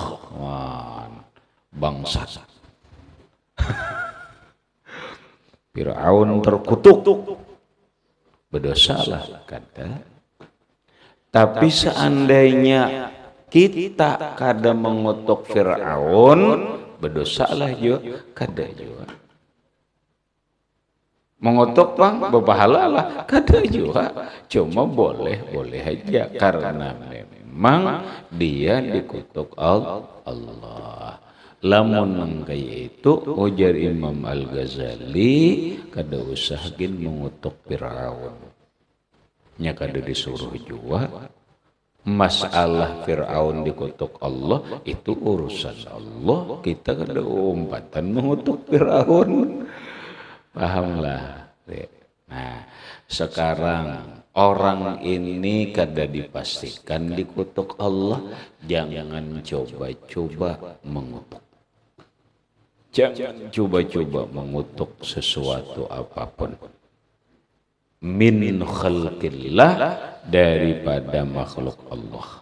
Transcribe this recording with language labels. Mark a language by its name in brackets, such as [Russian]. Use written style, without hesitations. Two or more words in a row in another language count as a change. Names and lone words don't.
[Banjar] Wah, bangsa Fir'aun terkutuk, berdosalah kata. Tapi seandainya kita kada mengutuk Fir'aun, berdosalah juga kada juga. Mengutuk bang berpahala lah kada juga, cuma boleh aja karena memang dia dikutuk Allah. Lamun kaya itu ujar Imam Al-Ghazali kada usah gin mengutuk Fir'aun. Nya kada disuruh juga. Masalah Fir'aun dikutuk Allah itu urusan Allah, kita kada umpatan mengutuk Fir'aun. Pahamlah. Nah, sekarang orang ini kada dipastikan dikutuk Allah, jangan coba-coba mengutuk. Jangan coba-coba mengutuk sesuatu apapun [Arabic] min khalqillah, [Banjar] daripada makhluk Allah.